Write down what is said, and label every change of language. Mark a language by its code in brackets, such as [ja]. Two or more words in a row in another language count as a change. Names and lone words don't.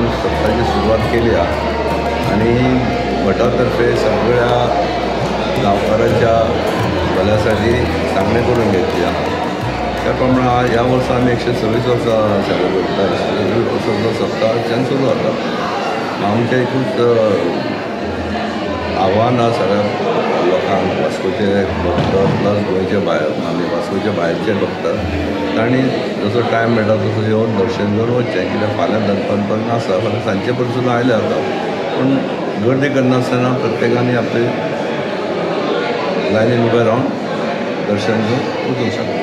[mr] सप्ताहाची सुरुवात केली आहे आणि गटातर्फे सगळ्या गावकऱ्यांच्या भल्यासाठी सांगणे करून घेतली आहे। [kok] त्याप्रमाणे ह्या वर्सा आम्ही 126 वर्सां सेलिब्रेट करतात। 126 वर्सांचो सप्ताहाच्यान सुरू जाता। आमचें एकूच आव्हान आसा सगळ्या लोकांक वास्कोचे भक्त प्लस गोंयचे भायर आमी वास्कोचे भायरचे भक्त तांणी जसो टायम मेळटा तसो येवन दर्शन घेवन वचचें, कित्याक फाल्यां दनपारपर्यंत आसा, फाल्यां सांजचे पसून आयले जाता, पूण गर्दी करनासतना प्रत्येकानी आपली लायनीन उबें रावन दर्शन घेवन वचूंक शकता।